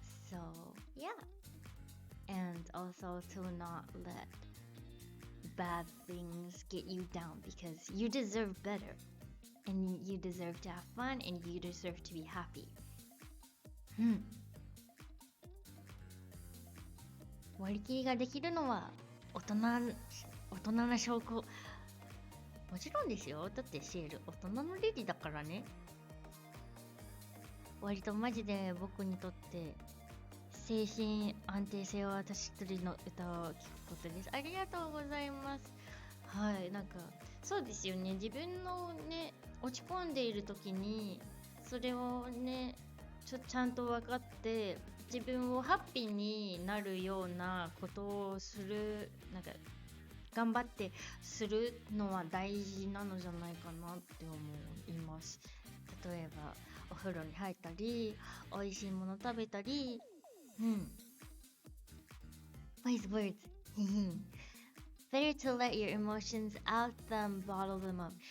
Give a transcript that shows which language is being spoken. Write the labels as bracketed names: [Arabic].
[English] So yeah, and also to not let bad things get you down, because you deserve better, and you deserve to have fun, and you deserve to be happy. [Japanese] 割り切りができるのは大人な証拠。もちろんですよ。だってシエル大人のリリだからね。割とマジで僕にとって精神安定性を私一人の歌を聴くことです。ありがとうございます。はい、なんかそうですよね。自分のね落ち込んでいる時にそれをねちゃんと分かって自分をハッピーになるようなことをする、なんか頑張ってするのは大事なのじゃないかなって思います。例えばお風呂に入ったり、美味しいもの食べたり、 [English] Wise words. Better to let your emotions out than bottle them up.